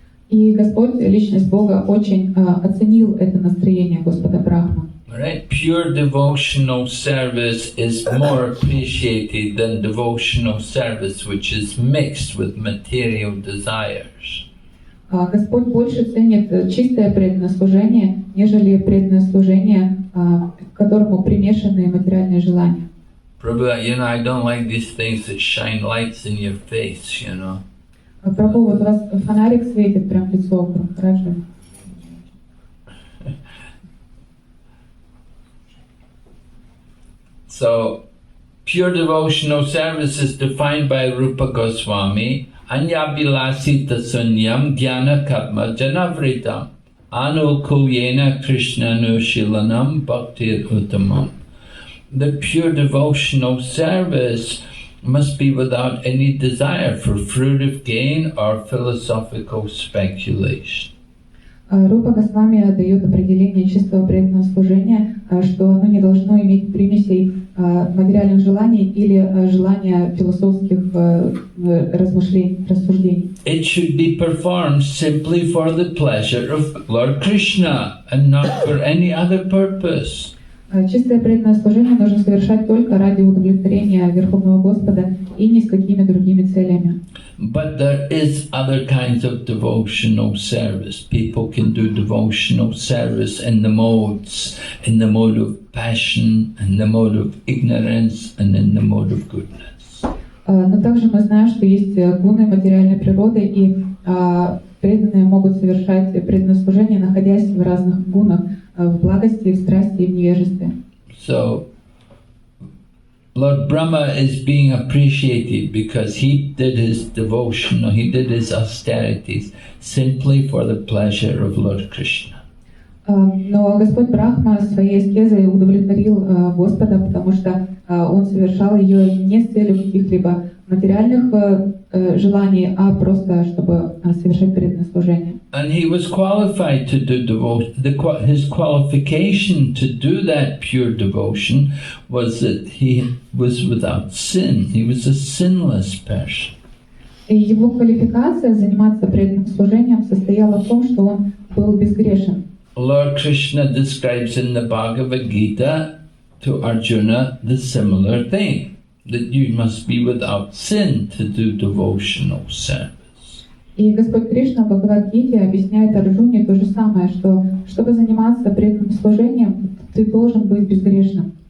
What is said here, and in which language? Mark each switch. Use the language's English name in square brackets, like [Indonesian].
[Russian] И Господь, личность Бога, очень оценил это настроение Господа Брахма. [English] Right? Pure devotional service is more appreciated than devotional service which is mixed with material desires. [Russian] Господь больше ценит чистое преданное служение, нежели преданное служение, к которому примешаны материальные желания. [English] Prabhu, I don't like these things that shine lights in your face, [Russian] Прабху, вот у вас фонарик светит прям в лицо, хорошо. [English] So, pure devotional service is defined by Rupa Goswami, [Sanskrit] Anyabilasita Sunyam Jnana Katma Janavritam Anukuyena Krishnanu Shilanam Bhaktir Uttamam. [English] The pure devotional service must be without any desire for fruitive gain or philosophical speculation. [Russian] Рупа Госвами дает определение чистого преданного служения, что оно не должно иметь примесей материальных желаний или желания философских рассуждений. [English] It should be performed simply for the pleasure of Lord Krishna and not for any other purpose. [Russian] Чистое преданное служение нужно совершать только ради удовлетворения Верховного Господа и ни с какими другими целями. [English] But there is other kinds of devotional service. People can do devotional service in the modes, in the mode of passion, in the mode of ignorance, and in the mode of goodness. [Russian] Но также мы знаем, что есть гуны материальной природы, и преданные могут совершать преданное служение, находясь в разных гунах, в благости, в страсти и в невежестве. [English] So, Lord Brahma is being appreciated because he did his devotion, he did his austerities simply for the pleasure of Lord Krishna. [Russian] Но Господь Брахма своей аскезой удовлетворил Господа, потому что он совершал ее не с целью каких-либо материальных желаний, а просто чтобы совершать преданное служение. [English] And he was qualified to do devotion. His qualification to do that pure devotion was that he was without sin. He was a sinless person. [Russian] И его квалификация заниматься преданным служением состояла в том, что он был безгрешен. [English] Lord Krishna describes in the Bhagavad Gita to Arjuna the similar thing, that you must be without sin to do devotional service. [Russian] И Господь Кришна в Бхагавад-гите объясняет Арджуне то же самое, что чтобы заниматься преданным служением, ты должен быть безгрешным.